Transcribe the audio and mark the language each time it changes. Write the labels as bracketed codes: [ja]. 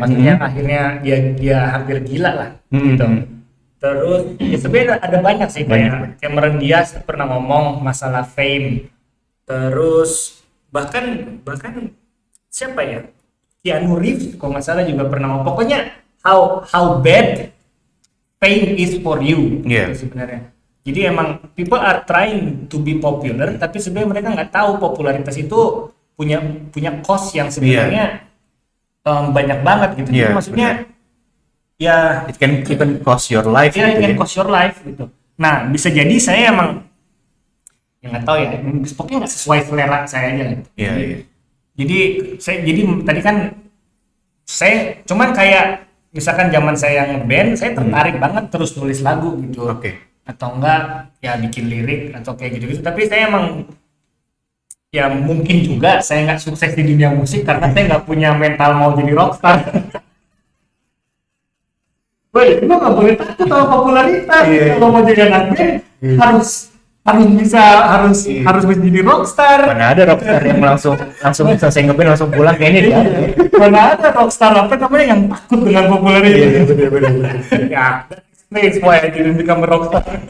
[id] Maksudnya akhirnya dia hampir gila lah gitu. Terus ya sebenarnya ada banyak sih, kayak Cameron Diaz pernah ngomong masalah fame. Terus bahkan siapa ya? Keanu Reeves kalau nggak salah juga pernah ngomong. Pokoknya [en] how bad fame is for you. [id] Iya. Gitu sebenarnya. Jadi emang [en] people are trying to be popular, [id] tapi sebenarnya mereka nggak tahu popularitas itu punya cost yang sebenarnya banyak banget gitu. Jadi Iya, maksudnya ya [en] It can even cost your life [id] ya, gitu [en] it can [id] ya. [en] cost your life gitu. [id] Nah, bisa jadi saya emang ya nggak tahu ya, pokoknya nggak sesuai selera saya aja gitu. Iya, iya. Jadi tadi kan saya cuman kayak misalkan zaman saya ngeband, saya tertarik banget terus nulis lagu gitu. Oke. Atau enggak ya bikin lirik atau kayak gitu-gitu. Tapi saya emang ya mungkin juga saya nggak sukses di dunia musik karena saya nggak punya mental mau jadi rockstar. Woi, lu nggak boleh takut sama popularitas. Iya. Kalau mau jadi anak band harus bisa jadi rockstar. Mana ada rockstar yang langsung selesai ngeband langsung pulang kayaknya dia. Mana ada rockstar apa namanya yang takut dengan popularitas. Iya, benar. [en] Ya, that explains why I didn't become a rockstar.